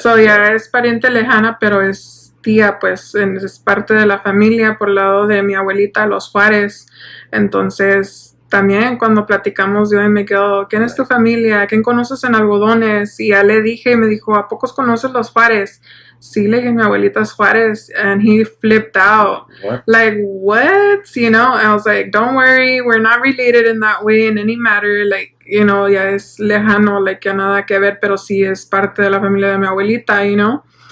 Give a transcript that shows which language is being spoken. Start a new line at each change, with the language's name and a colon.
Spanish: So ya es pariente lejana, pero es tía, pues es parte de la familia por el lado de mi abuelita, los Juárez. Entonces, también cuando platicamos yo y Miguel, ¿quién es tu familia? ¿Quién conoces en Algodones? Y ya le dije y me dijo, ¿a pocos conoces los Juárez? Sí, le dije, mi abuelita es Juárez.
English: And he flipped out. What? Like, what? You know, I was like, don't worry, we're not related in that way, in any matter.
Spanish: Like, you know, ya es lejano, like, ya nada que ver, pero sí es parte de la familia de mi abuelita, you know.